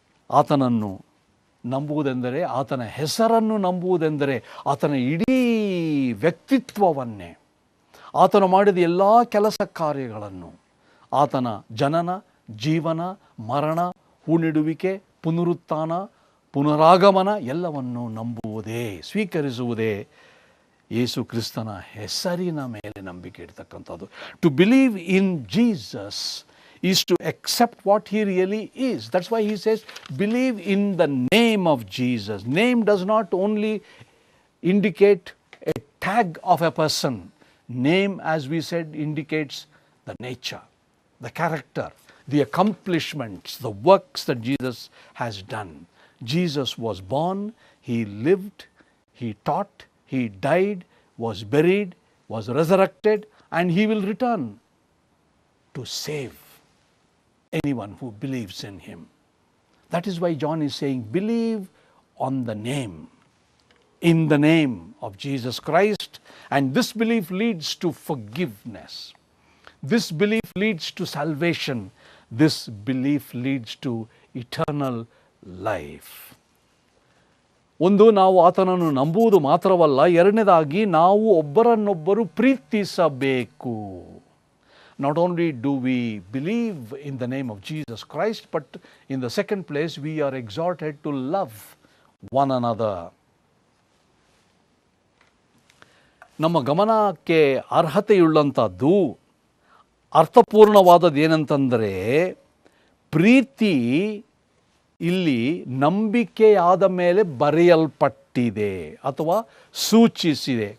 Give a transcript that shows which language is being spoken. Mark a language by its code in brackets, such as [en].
[kn] ಆತನನ್ನು ನಂಬುವುದೆಂದರೆ, ಆತನ ಹೆಸರನ್ನು ನಂಬುವುದೆಂದರೆ ಆತನ ಇಡೀ ವ್ಯಕ್ತಿತ್ವವನ್ನೇ, ಆತನು ಮಾಡಿದ ಎಲ್ಲ ಕೆಲಸ ಕಾರ್ಯಗಳನ್ನು, ಆತನ ಜನನ, ಜೀವನ, ಮರಣ, ಹೂಣಿಡುವಿಕೆ, ಪುನರುತ್ಥಾನ, ಪುನರಾಗಮನ ಎಲ್ಲವನ್ನು ನಂಬುವುದೇ, ಸ್ವೀಕರಿಸುವುದೇ ಯೇಸು ಕ್ರಿಸ್ತನ ಹೆಸರಿನ ಮೇಲೆ ನಂಬಿಕೆ ಇಡ್ತಕ್ಕಂಥದ್ದು. [en] To believe in Jesus is to accept what he really is. That's why he says, believe in the name of Jesus. Name does not only indicate a tag of a person. Name, as we said, indicates the nature, the character, the accomplishments, the works that Jesus has done. Jesus was born, he lived, he taught, he died, was buried, was resurrected, and he will return to save anyone who believes in him. That is why John is saying, believe on the name, in the name of Jesus Christ, and this belief leads to forgiveness. This belief leads to salvation. This belief leads to eternal life. [kn] ಒಂದು, ನಾವು ಆತನನ್ನು ನಂಬುವುದು ಮಾತ್ರವಲ್ಲ, ಎರಡನೇದಾಗಿ ನಾವು ಒಬ್ಬರನ್ನೊಬ್ಬರು ಪ್ರೀತಿಸಬೇಕು. [en] Not only do we believe in the name of Jesus Christ, but in the second place, we are exhorted to love one another. [kn] ನಮ್ಮ ಗಮನಕ್ಕೆ ಅರ್ಹತೆಯುಳ್ಳಂಥದ್ದು, ಅರ್ಥಪೂರ್ಣವಾದದ್ದು ಏನಂತಂದರೆ, ಪ್ರೀತಿ ಇಲ್ಲಿ ನಂಬಿಕೆಯಾದ ಮೇಲೆ ಬರೆಯಲ್ಪಟ್ಟಿದೆ ಅಥವಾ ಸೂಚಿಸಿದೆ.